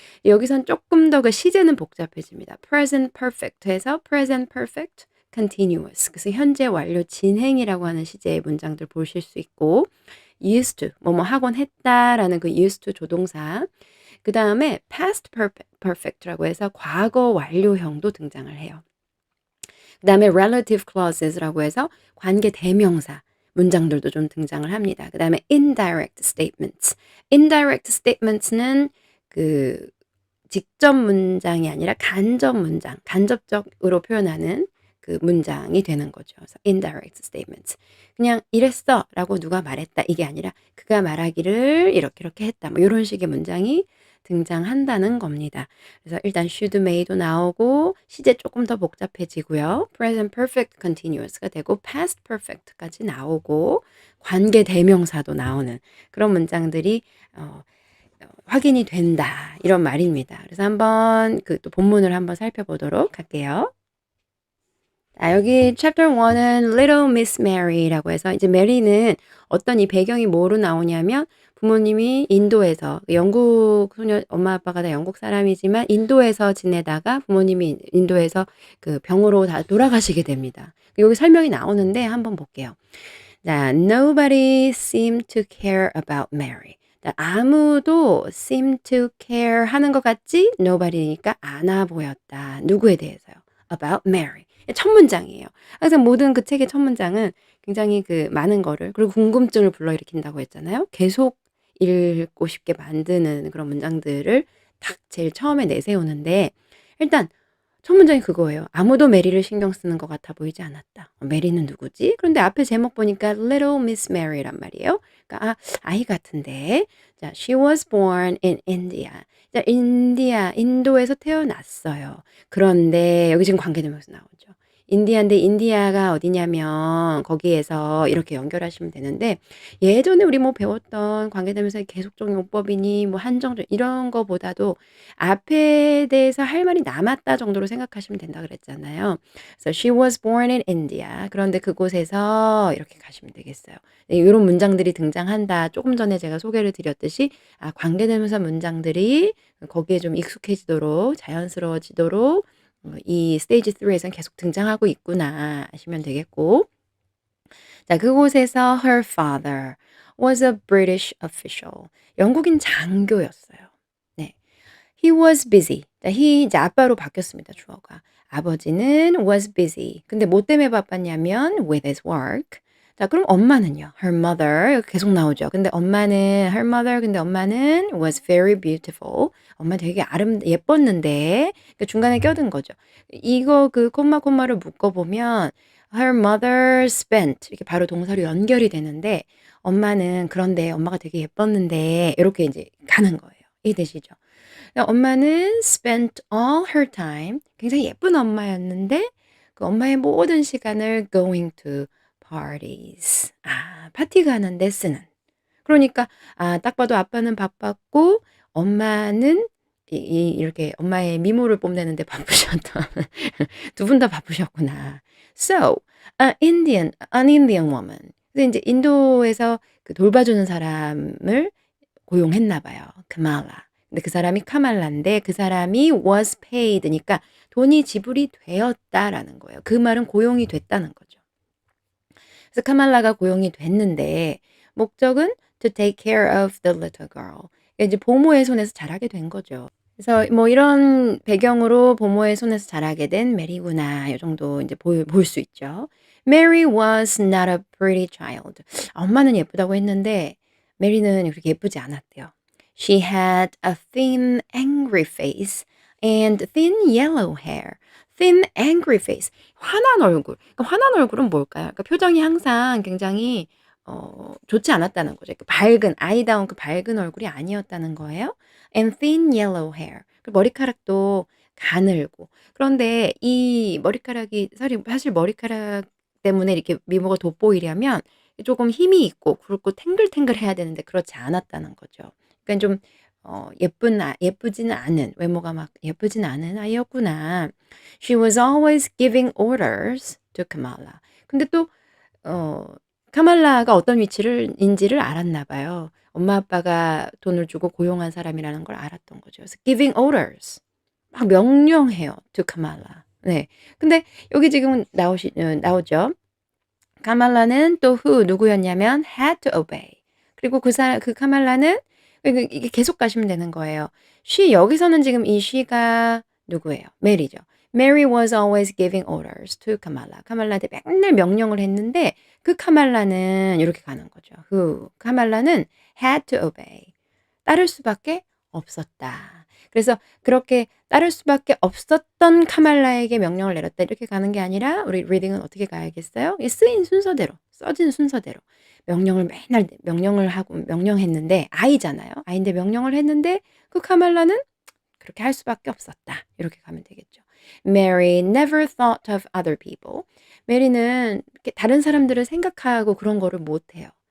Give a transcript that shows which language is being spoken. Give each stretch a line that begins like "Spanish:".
Korean: 여기선 조금 더 그 시제는 복잡해집니다. present perfect해서 present perfect continuous 그래서 현재 완료 진행이라고 하는 시제의 문장들 보실 수 있고 used to 뭐뭐 하곤 했다라는 그 used to 조동사 그다음에 past perfect라고 해서 과거 완료형도 등장을 해요. 그다음에 relative clauses라고 해서 관계 대명사 문장들도 좀 등장을 합니다. 그다음에
English: indirect statements.
Korean: indirect statements는 그 직접 문장이 아니라 간접 문장, 간접적으로 표현하는 그 문장이 되는 거죠. 그래서
English: indirect statements.
Korean: 그냥 이랬어라고 누가 말했다 이게 아니라 그가 말하기를 이렇게 이렇게 했다. 뭐 이런 식의 문장이 등장한다는 겁니다. 그래서 일단 should, may도 나오고 시제 조금 더 복잡해지고요. present perfect continuous가 되고 past perfect까지 나오고 관계 대명사도 나오는 그런 문장들이 확인이 된다. 이런 말입니다. 그래서 한번 그 또 본문을 한번 살펴보도록 할게요. 자, 여기 챕터 1은 Little Miss Mary라고 해서 이제 메리는 어떤 이 배경이 뭐로 나오냐면 부모님이 인도에서 영국 소녀 엄마 아빠가 다 영국 사람이지만 인도에서 지내다가 부모님이 인도에서 그 병으로 다 돌아가시게 됩니다. 여기 설명이 나오는데 한번 볼게요.
English: 자, nobody seemed to care about Mary.
Korean: 자, 아무도 seem to care 하는 것 같지? nobody니까 안아 보였다. 누구에 대해서요?
English: about Mary.
Korean: 첫 문장이에요. 항상 모든 그 책의 첫 문장은 굉장히 그 많은 거를 그리고 궁금증을 불러일으킨다고 했잖아요. 계속 읽고 싶게 만드는 그런 문장들을 딱 제일 처음에 내세우는데 일단 첫 문장이 그거예요. 아무도 메리를 신경 쓰는 것 같아 보이지 않았다. 메리는 누구지? 그런데 앞에 제목 보니까 Little Miss Mary란 말이에요. 그러니까 아이 같은데. 자,
English: she was born in India.
Korean: 자, 인도에서 태어났어요. 그런데 여기 지금 관계되면서 나오죠. 인디아인데 인디아가 어디냐면 거기에서 이렇게 연결하시면 되는데 예전에 우리 뭐 배웠던 관계되면서 계속적 용법이니 뭐 한정적 이런 거보다도 앞에 대해서 할 말이 남았다 정도로 생각하시면 된다 그랬잖아요. 그래서
English: she was born in India.
Korean: 그런데 그곳에서 이렇게 가시면 되겠어요. 네, 이런 문장들이 등장한다. 조금 전에 제가 소개를 드렸듯이 관계대명사 문장들이 거기에 좀 익숙해지도록 자연스러워지도록 이 스테이지 3에서는 계속 등장하고 있구나 하시면 되겠고 자, 그곳에서
English: her father was a British official.
Korean: 영국인 장교였어요. 네.
English: He was busy.
Korean: 자, he 이제 아빠로 바뀌었습니다. 주어가. 아버지는
English: was busy.
Korean: 근데 뭐 때문에 바빴냐면
English: with his work.
Korean: 자, 그럼 엄마는요?
English: Her mother
Korean: 여기 계속 나오죠. 근데 엄마는
English: her mother 근데 엄마는 was very beautiful.
Korean: 엄마 되게 예뻤는데 그 중간에 껴든 거죠. 이거 그 콤마를 묶어 보면
English: her mother spent
Korean: 이렇게 바로 동사로 연결이 되는데 엄마는 그런데 엄마가 되게 예뻤는데 이렇게 이제 가는 거예요. 이해되시죠? 엄마는
English: spent all her time
Korean: 굉장히 예쁜 엄마였는데 그 엄마의 모든 시간을
English: going to parties.
Korean: 파티 가는 데 쓰는. 그러니까 딱 봐도 아빠는 바빴고 엄마는 이렇게 엄마의 미모를 뽐내는 데 바쁘셨던 두 분 다 바쁘셨구나.
English: So, an Indian woman.
Korean: 근데 인제 인도에서 그 돌봐주는 사람을 고용했나 봐요. 카말라. 근데 그 사람이 카말라인데 그 사람이 was paid니까 돈이 지불이 되었다라는 거예요. 그 말은 고용이 됐다는 거죠. 그래서 카말라가 고용이 됐는데 목적은
English: to take care of the little girl.
Korean: 그러니까 이제 보모의 손에서 자라게 된 거죠. 그래서 뭐 이런 배경으로 부모의 손에서 자라게 된 메리구나. 요 정도 인제 볼 수 있죠.
English: Mary was not a pretty child.
Korean: 엄마는 예쁘다고 했는데 메리는 그렇게 예쁘지 않았대요.
English: She had a thin, angry face and thin yellow hair. thin, angry face.
Korean: 화난 얼굴. 그러니까 화난 얼굴은 뭘까요? 그러니까 표정이 항상 굉장히 좋지 않았다는 거죠. 그 밝은 아이다운 그 밝은 얼굴이 아니었다는 거예요.
English: And thin yellow hair.
Korean: 그 머리카락도 가늘고. 그런데 이 머리카락이 사실 머리카락 때문에 이렇게 미모가 돋보이려면 조금 힘이 있고 굵고 탱글탱글해야 되는데 그렇지 않았다는 거죠. 그러니까 좀 예쁘지는 않은 외모가 막 예쁘지는 않은 아이였구나.
English: She was always giving orders to Kamala.
Korean: 근데 또 어 카말라가 어떤 위치를 인지를 알았나 봐요. 엄마 아빠가 돈을 주고 고용한 사람이라는 걸 알았던 거죠. 그래서
English: giving orders.
Korean: 막 명령해요
English: to Kamala.
Korean: 네. 근데 여기 지금 나오죠. 카말라는 또 누구였냐면
English: had to obey.
Korean: 그리고 그 카말라는 이게 계속 가시면 되는 거예요. 여기서는 지금 이 she가 누구예요? 메리죠.
English: Mary was always giving orders to Kamala.
Korean: 카말라한테 맨날 명령을 했는데 그 카말라는 이렇게 가는 거죠. 카말라는
English: had to obey.
Korean: 따를 수밖에 없었다. 그래서 그렇게 따를 수밖에 없었던 카말라에게 명령을 내렸다 이렇게 가는 게 아니라 우리 리딩은 어떻게 가야겠어요? 이 쓰인 순서대로, 써진 순서대로 명령을 맨날 명령했는데 아이잖아요. 아이인데 명령을 했는데 그 카말라는 그렇게 할 수밖에 없었다. 이렇게 가면 되겠죠.
English: Mary never thought of other people.
Korean: 메리는 이렇게 다른 사람들을 생각하고 그런 거를 못 해요.